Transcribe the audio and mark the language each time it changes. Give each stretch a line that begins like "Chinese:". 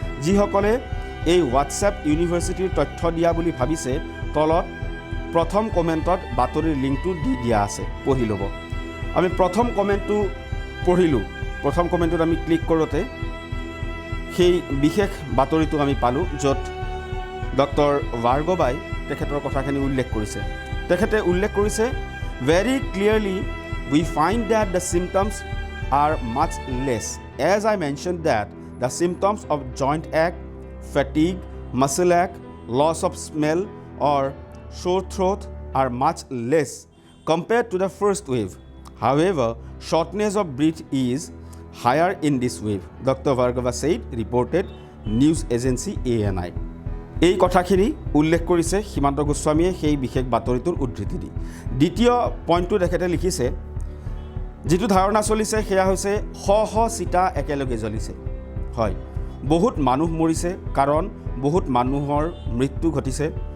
Assamese: যিসকলে এই হোৱাটছএপ ইউনিভাৰ্চিটিৰ তথ্য দিয়া বুলি ভাবিছে, তলত প্ৰথম কমেণ্টত বাতৰিৰ লিংকটো দি দিয়া আছে, পঢ়ি ল'ব। আমি প্ৰথম কমেণ্টটো পঢ়িলোঁ। প্ৰথম কমেণ্টটোত আমি ক্লিক কৰোঁতে সেই বিশেষ বাতৰিটো আমি পালোঁ, য'ত ডক্টৰ ভাৰ্গৱাই তেখেতৰ কথাখিনি উল্লেখ কৰিছে। তেখেতে উল্লেখ কৰিছে,
English: Very clearly we find that the symptoms are much less. As I mentioned that the symptoms of joint ache, fatigue, muscle ache, loss of smell or sore throat are much less compared to the first wave. However, shortness of breath is higher in this wave, Dr. Bhargava said, reported news agency ANI.
Assamese: এই কথাখিনি উল্লেখ কৰিছে সীমান্ত গোস্বামীয়ে সেই বিশেষ বাতৰিটোৰ উদ্ধৃতি দি। দ্বিতীয় পইণ্টটো তেখেতে লিখিছে, যিটো ধাৰণা চলিছে সেয়া হৈছে শ চিতা একেলগে জ্বলিছে। হয়, বহুত মানুহ মৰিছে, কাৰণ বহুত মানুহৰ মৃত্যু ঘটিছে।